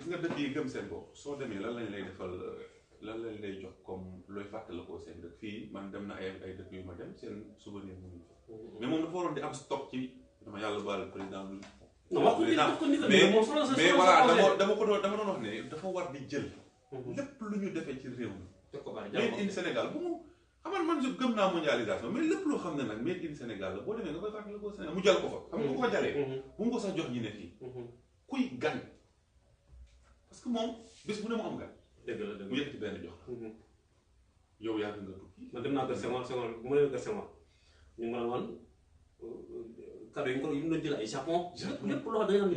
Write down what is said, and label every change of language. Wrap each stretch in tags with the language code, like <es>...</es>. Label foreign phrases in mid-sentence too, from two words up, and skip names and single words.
<wo>gis nga dëkk yi gëm seen bopp soo demee lan lañ lay defal lan lañ lay jox comme looy fàttala koo seen dëkk fii man dem na ay dëkk yu ma dem seen souvenir mu ngi mais moom dafa waroon di am stock ci dama yàlla baal président bi</wo> <fr>mais voilà</fr> <wo>dama doon wax ne dafa war di jël lépp lu ñu defee ci réew mi</wo> <en>made in Sénégal</en> <wo>bu mu xaman man je gëm naa mondialisation mais lépp loo xam ne nag</wo> <en>made in Sénégal</en> <wo>la boo demee nga koy fàttali ko Sénégal mu jàll ko fa xam nga bu ko jalee bu mu ko sax jox ñi ne fii kuy gan</wo> <fr>parce que</fr> <wo>moom bés bu ne mu am gan dëgg la mu yëkkati benn jox la yow yaa nga tukki man dem naa kër Senghor bu ma demee kër Senghor ñu ngi wan cadeau yi ñu doon jël ay Japon lépp loo xam ne</wo>